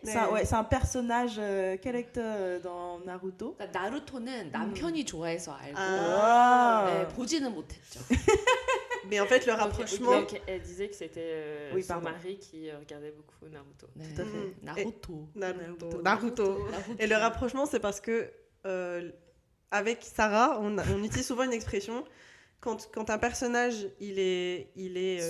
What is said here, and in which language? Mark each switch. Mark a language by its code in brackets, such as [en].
[fr] C'est un personnage character dans Naruto. [ko] 그러니까 나루토는 남편이 좋아해서 알고 [fr] Ah. [ko] 보지는 못했죠. [fr] Mais en fait, le rapprochement. Donc, elle disait que c'était Oui, son pardon. mari qui regardait beaucoup Naruto. [ko] 네. [fr] Tout à fait. [ko] 나루토. [fr] Naruto. Et le rapprochement, c'est parce que avec Sarah, on utilise souvent une expression quand un personnage il est